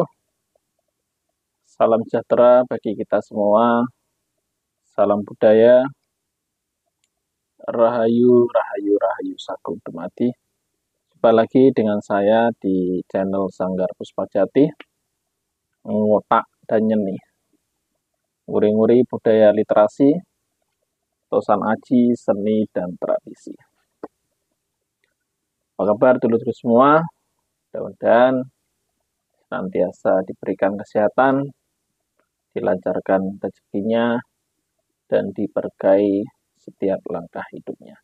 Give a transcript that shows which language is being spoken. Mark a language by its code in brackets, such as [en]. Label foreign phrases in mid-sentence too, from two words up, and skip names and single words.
[id] Salam sejahtera bagi kita semua. Salam budaya. [jv] Rahayu, rahayu, rahayu sakum dumadi. [id] Jumpa lagi dengan saya di channel Sanggar Puspajati. Ngotak dan nyeni. Nguri-nguri budaya literasi, tosan aji, seni, dan tradisi. Apa kabar dulur-dulur semua? Mudah-mudahan senantiasa diberikan kesehatan, dilancarkan rezekinya, dan diberkahi setiap langkah hidupnya.